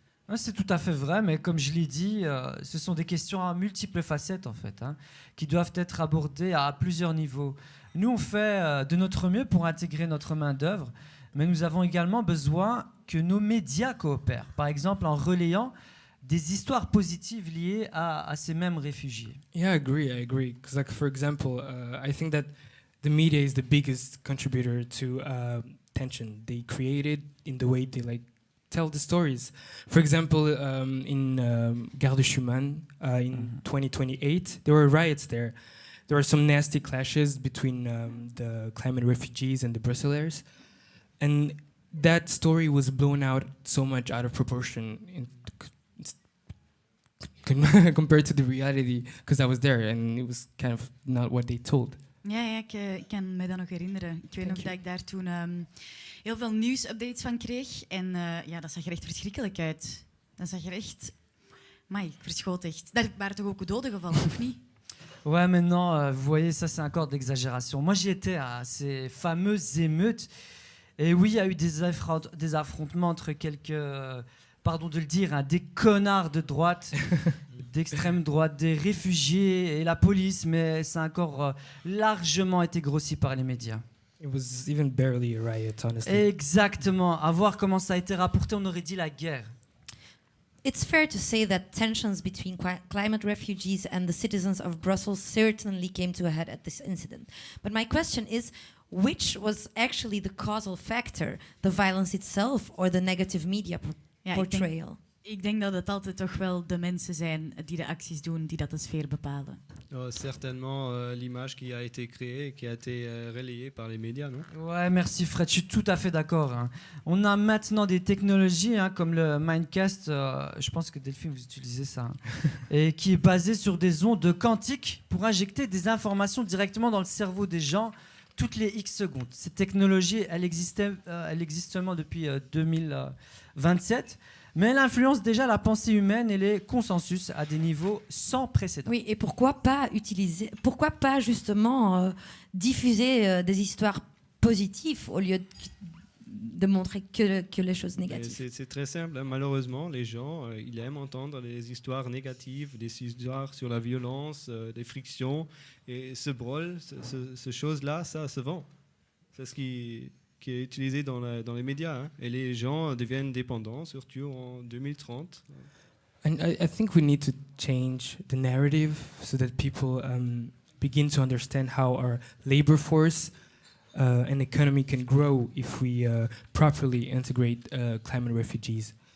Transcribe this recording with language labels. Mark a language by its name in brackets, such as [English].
[French] Ouais, c'est tout à fait vrai, mais comme je l'ai dit, ce sont des questions à multiples facettes en fait, hein, qui doivent être abordées à plusieurs niveaux. Nous, on fait de notre mieux pour intégrer notre main-d'œuvre, mais nous avons également besoin que nos médias coopèrent, par exemple en relayant des histoires positives liées à ces mêmes réfugiés. [English] Yeah, I agree. Because, like, for example, I think that the media is the biggest contributor to tension. They create it in the way they tell the stories. For example, in Gare de Schumann in 2028, there were riots there. There were some nasty clashes between the climate refugees and the Brusselaars. And that story was blown out so much out of proportion compared to the reality, because I was there and it was kind of not what they told. [Dutch] Ja, ik kan me dat nog herinneren. Ik weet nog dat ik daar toen heel veel nieuwsupdates van kreeg. En dat zag er echt verschrikkelijk uit. Dat zag er echt... Amai, ik verschoot echt. Daar waren toch ook doden gevallen, of niet? [French] Ouais, maintenant, vous voyez, ça c'est encore d'exagération. Moi, j'y étais à ces fameuses émeutes. Et oui, il y a eu des affrontements entre quelques, pardon de le dire, hein, des connards de droite, d'extrême droite, des réfugiés et la police, mais ça a encore largement été grossi par les médias. [English] It was even barely a riot, honestly. [French] Exactement. À voir comment ça a été rapporté, on aurait dit la guerre. [English] It's fair to say that tensions between climate refugees and the citizens of Brussels certainly came to a head at this incident. But my question is, which was actually the causal factor? The violence itself or the negative media portrayal? [Dutch] Ik denk dat het altijd toch wel de mensen zijn die de acties doen, die dat de sfeer bepalen. [French] Certainement l'image qui a été créée, qui a été relayée par les médias, non? Ouais, merci Fred, je suis tout à fait d'accord. Hein. On a maintenant des technologies comme le Mindcast, je pense que Delphine vous utilisez ça, hein, et qui est basé sur des ondes quantiques pour injecter des informations directement dans le cerveau des gens toutes les X secondes. Cette technologie, elle existe seulement depuis 2027. Mais elle influence déjà la pensée humaine et les consensus à des niveaux sans précédent. Oui, et pourquoi pas justement diffuser des histoires positives au lieu de montrer que les choses négatives? C'est très simple, hein. Malheureusement, les gens, ils aiment entendre les histoires négatives, des histoires sur la violence, des frictions, et ce brawl, ce chose-là, ça se vend. C'est ce qui est utilisé dans les médias, hein. Et les gens deviennent dépendants, surtout en 2030. [English] And I think we need to change the narrative so that people begin to understand how our labor force and economy can grow if we properly integrate climate refugees.